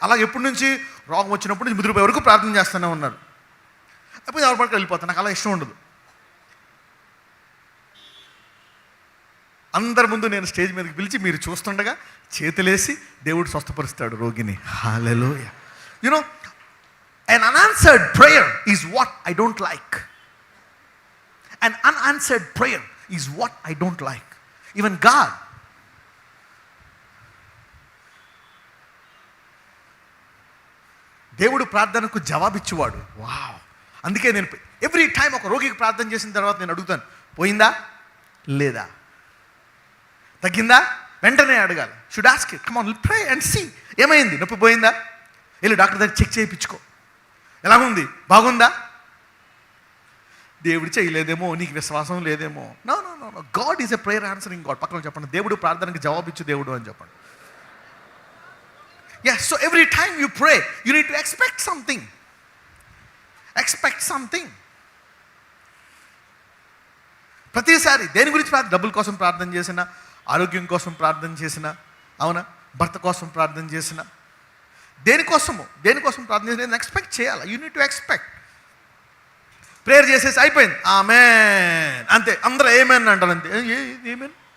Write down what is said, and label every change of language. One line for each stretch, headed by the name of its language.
Telugu: అలాగే ఎప్పటి నుంచి రోగం వచ్చినప్పుడు నుంచి ముదిరిపోయే వరకు ప్రార్థన చేస్తూనే ఉన్నారు. అయిపోయింది, ఎవరి పట్టుకు వెళ్ళిపోతాను. నాకు అలా ఇష్టం ఉండదు. అందరి ముందు నేను స్టేజ్ మీదకి పిలిచి మీరు చూస్తుండగా చేతులేసి దేవుడు స్వస్థపరుస్తాడు రోగిని. హల్లెలూయా.
English: You know an unanswered prayer is what I don't like. An unanswered prayer is what I don't like. Even God.
Telugu: దేవుడు ప్రార్థనకు జవాబిచ్చేవాడు. వావ్. అందుకే నేను
English: every time
Telugu: ఒక రోగికి ప్రార్థన చేసిన తర్వాత నేను అడుగుతాను, పోయిందా లేదా, తగ్గిందా, వెంటనే అడగాలి.
English: Should ask it. Come on pray and see.
Telugu: ఏమైంది? నొప్పి పోయిందా? వెళ్ళి డాక్టర్ దగ్గర చెక్ చేయించుకో. ఎలాగుంది? బాగుందా? దేవుడు చేయలేదేమో, నీకు విశ్వాసం లేదేమో.
English: No no no no, God is a prayer answering God.
Telugu: పక్కన చెప్పండి, దేవుడు ప్రార్థనకి జవాబిచ్చు దేవుడు అని చెప్పండి.
English: Yes, so every time you pray, you need to expect something. Expect something.
Telugu: ప్రతిసారి దేని గురించి డబ్బుల కోసం ప్రార్థన చేసినా, ఆరోగ్యం కోసం ప్రార్థన చేసినా, అవునా, భర్త కోసం ప్రార్థన చేసినా, దేనికోసం ప్రార్థన చేసినా ఎక్స్పెక్ట్ చేయాలి.
English: You need to expect.
Telugu: Prayer చేసేసి అయిపోయింది, ఆమేన్ అంతే, అందరూ ఏమేన్ అంటారు అంతే. ఏమేన్?